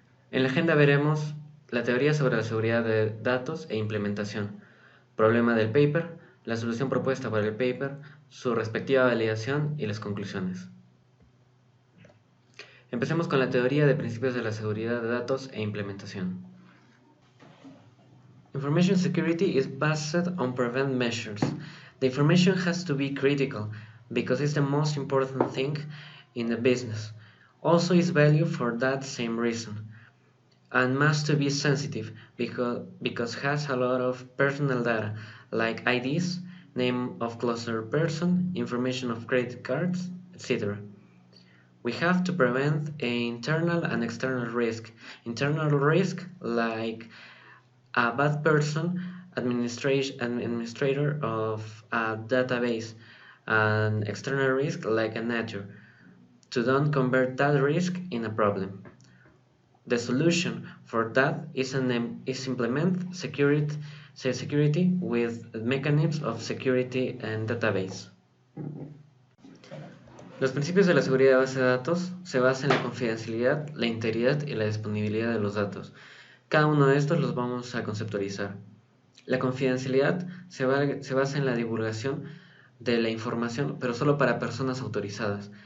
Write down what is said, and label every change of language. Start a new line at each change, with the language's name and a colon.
Spanish: En la agenda veremos la teoría sobre la seguridad de datos e implementación, problema del paper, la solución propuesta para el paper, su respectiva validación y las conclusiones. Empecemos con la teoría de principios de la seguridad de datos e implementación.
English: Information security is based on prevent measures. The information has to be critical because it's the most important thing in the business. Also is valued for that same reason. And must to be sensitive because has a lot of personal data like IDs, name of closer person, information of credit cards, etc. We have to prevent internal and external risk. Internal risk like a bad person, administrator of a database, and external risk like a nature, to don't convert that risk in a problem. The solution for that is implement security with mechanisms of security and database.
Spanish: Los principios de la seguridad de base de datos se basan en la confidencialidad, la integridad y la disponibilidad de los datos. Cada uno de estos los vamos a conceptualizar. La confidencialidad se basa en la divulgación de la información, pero solo para personas autorizadas.